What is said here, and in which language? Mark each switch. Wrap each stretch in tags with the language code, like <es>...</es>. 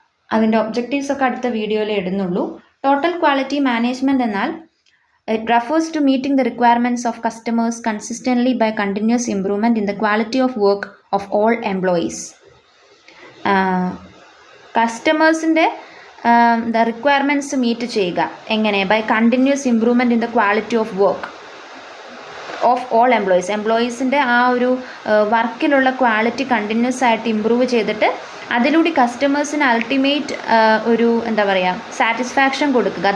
<ml>അതിൻ്റെ ഒബ്ജക്റ്റീവ്സ് ഒക്കെ അടുത്ത വീഡിയോയിൽ ഇടുന്നുള്ളൂ.</ml> <en>Total quality management എന്നാൽ it refers to meeting the requirements of customers consistently by continuous improvement in the quality of work of all employees.</en> <ml>കസ്റ്റമേഴ്സിൻ്റെ requirements meet ചെയ്യുക എങ്ങനെ?</ml> <en>By continuous improvement in the quality of work of all employees.</en> <ml>എംപ്ലോയീസിൻ്റെ ആ ഒരു വർക്കിലുള്ള quality continuous ആയിട്ട് improve ചെയ്തിട്ട് അതിലൂടെ കസ്റ്റമേഴ്സിന് ultimate ഒരു എന്താ പറയുക സാറ്റിസ്ഫാക്ഷൻ കൊടുക്കുക.</ml>